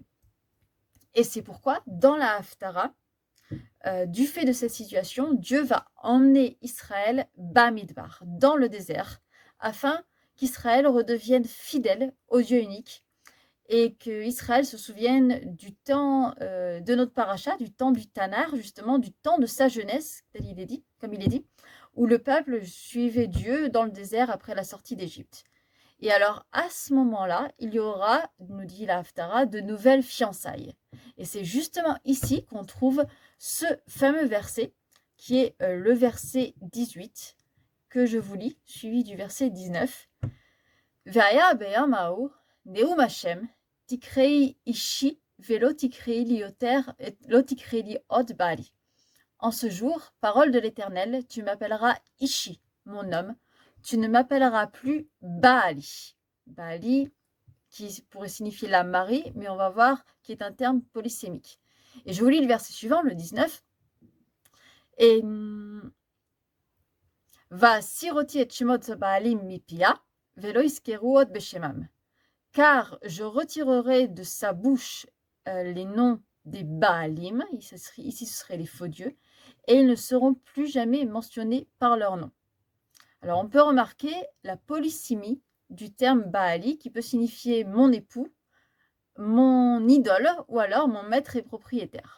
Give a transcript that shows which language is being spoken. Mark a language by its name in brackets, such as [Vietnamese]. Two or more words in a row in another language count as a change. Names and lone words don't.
[French] Et c'est pourquoi, dans la Haftara, du fait de cette situation, Dieu va emmener Israël Bamidbar, dans le désert, afin qu'Israël redevienne fidèle au Dieu unique et qu'Israël se souvienne du temps de notre paracha, du temps du Tanar, justement, du temps de sa jeunesse, comme il est dit, où le peuple suivait Dieu dans le désert après la sortie d'Égypte. Et alors, à ce moment-là, il y aura, nous dit la Haftara, de nouvelles fiançailles. Et c'est justement ici qu'on trouve ce fameux verset, qui est le verset 18, que je vous lis, suivi du verset 19. [Hebrew] והיה ביום ההוא נאם השם תקראי אישי ולא תקראי לי יותר את לא תקראי לי עוד בעלי. [French] En ce jour, parole de l'Éternel, tu m'appelleras Ishi, mon homme, tu ne m'appelleras plus Baali. Baali, qui pourrait signifier la Marie, mais on va voir qui est un terme polysémique. Et je vous lis le verset suivant, le 19. [Hebrew] Et והסרתי את שמות בעלים מפיה ולא יזכרו עוד בשמם. [French] Car je retirerai de sa bouche les noms des Baalim, ici ce seraient les faux dieux, et ils ne seront plus jamais mentionnés par leur nom. Alors on peut remarquer la polysémie du terme Baali qui peut signifier mon époux, mon idole ou alors mon maître et propriétaire.